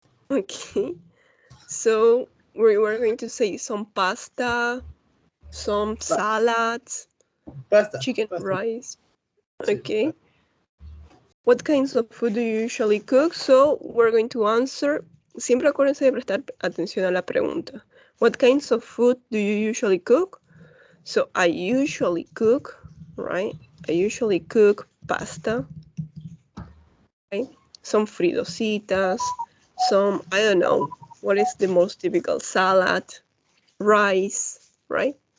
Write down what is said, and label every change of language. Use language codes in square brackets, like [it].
[en] Okay, so we're going to say some pasta, some salads, Pasta. chicken Pasta. rice. Sí, Okay. pasta. What kinds of food do you usually cook? So we're going to answer. [es] Siempre acuérdense de prestar atención a la pregunta. [en] What kinds of food do you usually cook? So I usually cook, right? I usually cook pasta, right? Some fritositas, some, I don't know, what is the most typical salad, rice, right?